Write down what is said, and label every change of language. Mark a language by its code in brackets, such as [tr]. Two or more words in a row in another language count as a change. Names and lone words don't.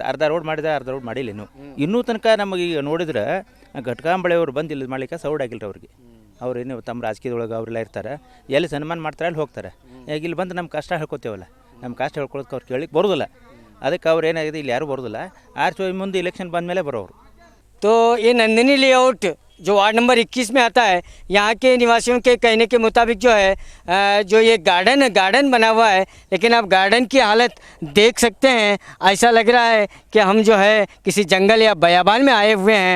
[kn] ಅರ್ಧ ರೋಡ್ ಮಾಡಿದೆ, ಅರ್ಧ ರೋಡ್ ಮಾಡಿಲ್ಲ ಇನ್ನೂ ತನಕ ನಮಗೆ ಈಗ ನೋಡಿದ್ರೆ ಘಟಕಾಂಬಳೆಯವರು ಬಂದು ಇಲ್ಲಿ ಮಾಡ್ಲಿಕ್ಕೆ ಸೌಡ್ ಆಗಿಲ್ಲ ಅವ್ರಿಗೆ. ಅವ್ರೇನು ತಮ್ಮ ರಾಜಕೀಯದೊಳಗೆ ಅವರೆಲ್ಲ ಇರ್ತಾರೆ, ಎಲ್ಲಿ ಸನ್ಮಾನ ಮಾಡ್ತಾರೆ ಅಲ್ಲಿ ಹೋಗ್ತಾರೆ. ಈಗ ಇಲ್ಲಿ ಬಂದು ನಮ್ಮ ಕಷ್ಟ ಹೇಳ್ಕೊತೇವಲ್ಲ, ನಮ್ಮ ಕಷ್ಟ ಹೇಳ್ಕೊಳಕ್ಕೆ ಅವ್ರು ಕೇಳಿಕ್ಕೆ ಬರೋದಿಲ್ಲ. ಅದಕ್ಕೆ ಅವ್ರು ಏನಾಗಿದೆ, ಇಲ್ಲಿ ಯಾರೂ ಬರೋದಿಲ್ಲ. ಮುಂದೆ ಇಲೆಕ್ಷನ್ ಬಂದ ಮೇಲೆ ಬರೋರು. [hi] तो ये नंदिनी लेआउट जो वार्ड नंबर 21 में आता है, यहाँ के निवासियों के कहने के मुताबिक जो है जो ये गार्डन बना हुआ है, लेकिन आप गार्डन की हालत देख सकते हैं। ऐसा लग रहा है कि हम जो है किसी जंगल या बयाबान में आए हुए हैं।